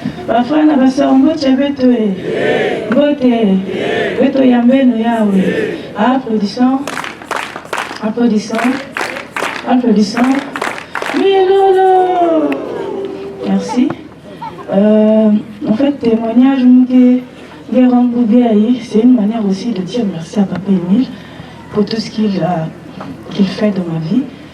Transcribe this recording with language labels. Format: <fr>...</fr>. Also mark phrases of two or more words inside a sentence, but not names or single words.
<kg>Bafana na basao mbote beto e. Mbote. Beto yambeno yawe.</kg> <fr>Applaudissons. Applaudissons. Applaudissons. Milolo. Merci. En fait, témoignage c'est une manière aussi de dire merci à Papa Émile pour tout ce qu'il fait dans ma vie.</fr>